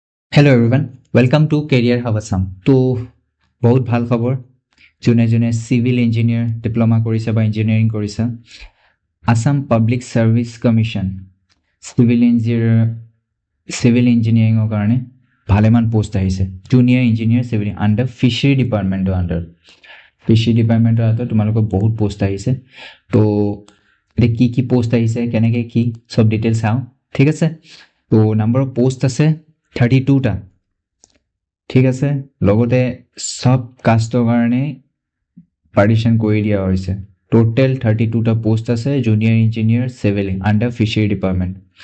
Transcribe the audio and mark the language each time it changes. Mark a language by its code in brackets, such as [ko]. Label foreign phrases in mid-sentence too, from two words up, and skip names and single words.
[en] Hello everyone, welcome to Career Hub Assam. [as] তো বহুত ভাল খবৰ জনে জনে [en] civil engineer diploma [as] কৰিছে বা ইঞ্জিনিয়াৰিং কৰিছে আসাম পাব্লিক সার্ভিস কমিশন সিভিল ইঞ্জিনিয়াৰিংৰ কাৰণে ভালেমান পোষ্ট আহিছে জুনিয়ৰ ইঞ্জিনিয়াৰ সিভিল আন্ডাৰ ফিশাৰী ডিপাৰ্টমেন্টৰ আন্ডাৰ ফিশাৰী ডিপাৰ্টমেন্টৰ আন্ডাৰ তোমালোকৰ বহুত পোষ্ট আহিছে তো এ কি পোষ্ট আহিছে কেনেকৈ কি সব ডিটেইলছ চাও ঠিক আছে তো [en] number of post [as] আছে 32 টা ঠিক আছে লগতে সব কাস্টৰ কাৰণে পাৰ্টিশন কৰি দিয়া হৈছে টোটাল 32 টা পোষ্ট আছে জুনিয়ৰ ইঞ্জিনিয়াৰ সিভিল আন্ডাৰ ফিশাৰী ডিপাৰ্টমেন্ট